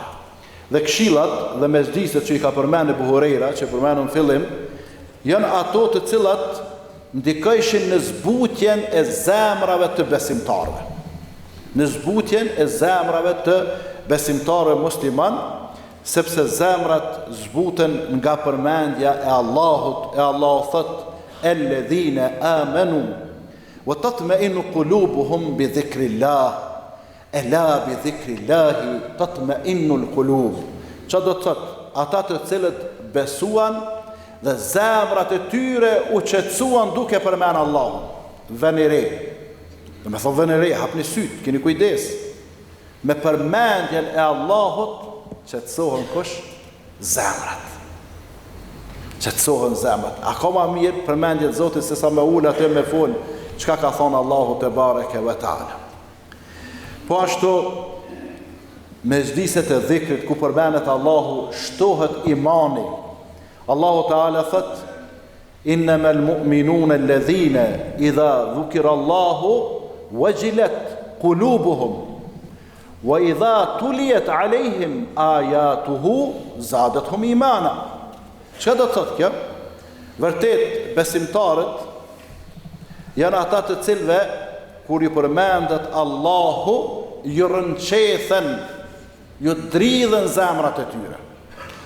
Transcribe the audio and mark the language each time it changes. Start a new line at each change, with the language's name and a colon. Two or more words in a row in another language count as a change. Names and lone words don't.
Albanian: Dhe këshillat dhe mezhliset që i ka përmendur Abu Huraira, që përmendëm në fillim, janë ato të cilat ndikojshin në zbutjen e zemrave të besimtarëve. Në zbutjen e zemrave të besimtarëve musliman, sepse zemrat zbuten nga përmendja e Allahut, e Allahu thot:
Arabic: "الذين آمنوا وتطمئن قلوبهم بذكر الله." ألا بذكر الله تطمئن القلوب.
Albanian: Çfarë do të thot? Ata të cilët besuan dhe zemrat e tyre u qetësuan duke përmendur Allahun. Vënë re. Do të thotë vënë re, hapni syt, keni kujdes. Me përmendjen e Allahut qetësohen kush? Zemrat. Qetësohen zemrat. Akoma mirë përmendjet e Zotit se sa me ul atë me fol çka ka thonë Allahu
Arabic: تبارك وتعالى.
Albanian: Po ashtu mezhliset e dhikrit ku përmendet Allahu shtohet imani. Allahu Teala thot:
Arabic: "إنما المؤمنون الذين إذا ذكر الله وجلت قلوبهم وإذا تليت عليهم آياته زادتهم إيمانا."
Albanian: Çka do të thotë kjo? Vërtet besimtarët janë ata të cilëve kur ju përmendet Allahu, ju rënqethen, ju dridhen zemrat e tyre.